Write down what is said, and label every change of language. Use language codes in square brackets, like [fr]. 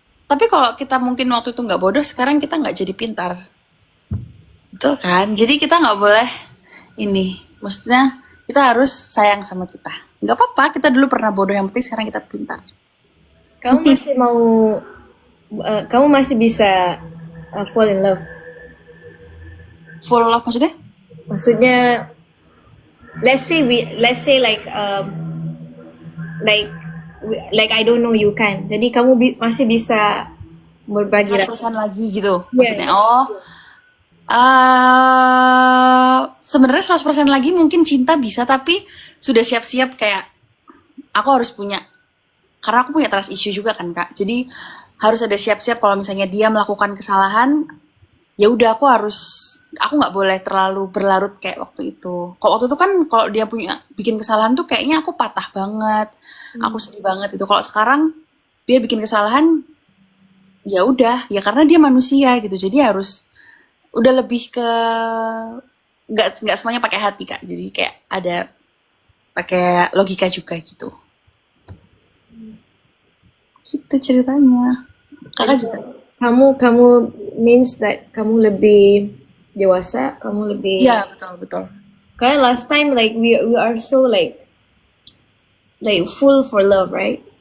[id] Tapi kalau kita mungkin waktu itu nggak bodoh, sekarang kita nggak jadi pintar. Betul kan? Jadi kita nggak boleh ini. Maksudnya kita harus sayang sama kita. Nggak apa-apa, kita dulu pernah bodoh, yang penting sekarang kita pintar. Kamu masih bisa [en] fall in love. Full love [id] maksudnya? Maksudnya [en] let's say like I don't know you [id] kan. Jadi kamu masih bisa berbagi 100% lagi gitu Iya, maksudnya. iya. Oh, sebenarnya 100% lagi mungkin cinta bisa, tapi sudah siap-siap kayak aku harus punya, karena aku punya trust issue juga kan kak. Jadi harus ada siap-siap kalau misalnya dia melakukan kesalahan, ya udah aku nggak boleh terlalu berlarut kayak waktu itu. Kalau waktu itu kan kalau dia bikin kesalahan tuh kayaknya aku patah banget, aku sedih banget itu. Kalau sekarang dia bikin kesalahan, ya udah, ya karena dia manusia gitu. Jadi harus udah lebih ke nggak semuanya pakai hati Kak. Jadi kayak ada pakai logika juga gitu. Gitu ceritanya. Kakak juga. Kamu [en] means that [id] kamu lebih dewasa, kamu lebih. Iya, betul. [en] Karena last time like we are so like full for love, right?